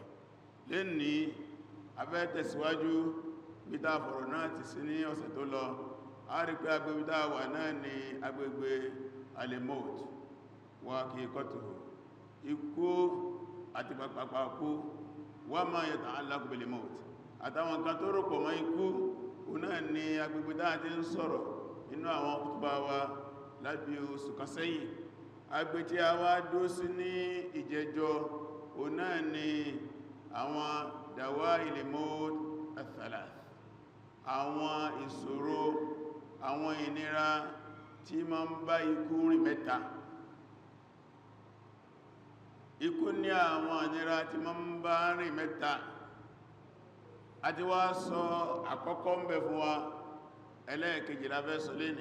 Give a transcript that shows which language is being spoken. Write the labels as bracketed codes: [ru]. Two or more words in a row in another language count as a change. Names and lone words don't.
[yo] Lé ní abẹ́ tẹ̀síwájú bí tá fọ̀rọ̀ náà ti sí ní ọ̀sẹ̀ tó lọ, a rí pé agbègbè tá wà náà ni agbègbè alimot wa kí kọ́tù ikú àti pàpàpà kú wa [ar] ما يتعلق بالموت [yo] àtàwọn kan tó rọ̀pọ̀ mọ́ ikú. O náà ni agbègbè tá ti ń sọ̀rọ̀ inú àwọn kútùbà wa lábí oṣù kan sẹ́yìn. Agbè tí a wá dó sí ní ìjẹjọ́, o náà ni àwọn [ar] دوائل موت الثلاث, [yo] àwọn ìṣòro, àwọn ìnira tí ma ń bá ikú rìn mẹ́ta. Ikú ní àwọn ìnira tí ma ń bá rìn mẹ́ta. A ti wá sọ àkọ́kọ́ ń bẹ fún wa, ẹlẹ́ẹ̀kejì la fẹ́ sọ lénìí.